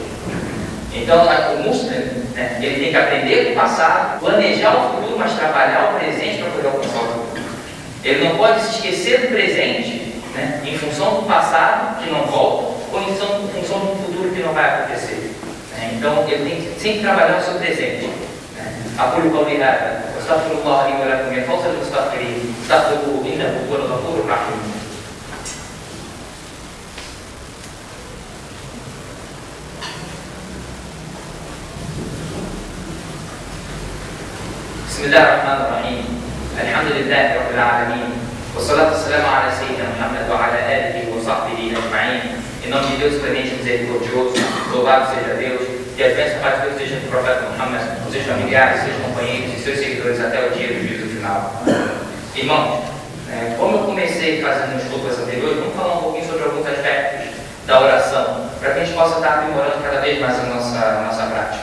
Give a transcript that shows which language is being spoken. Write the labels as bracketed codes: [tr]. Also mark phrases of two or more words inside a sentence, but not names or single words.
[pt] Então, o muçulmano, ele tem que aprender com o passado, planejar o futuro, mas trabalhar o presente para poder alcançar o futuro. Ele não pode se esquecer do presente, em função do passado, que não volta, ou em função de um futuro que não vai acontecer. Então, ele tem que sempre trabalhar o seu presente. [ar] أقول قولي هذا واستغفر الله لي ولكم من فوز المستغفرين استغفروه إنه هو الغفور الرحيم. بسم الله الرحمن الرحيم الحمد لله رب العالمين والصلاة والسلام على سيدنا محمد وعلى آله وصحبه أجمعين. [pt] Em nome de Deus clemente e misericordioso, louvado seja Deus, e a bênção para Deus seja do profeta Muhammad, com seus familiares, seus companheiros e seus seguidores até o dia do juízo final. Irmãos, como eu comecei fazendo nos cultos anteriores, vamos falar um pouquinho sobre alguns aspectos da oração, para que a gente possa estar aprimorando cada vez mais a nossa prática.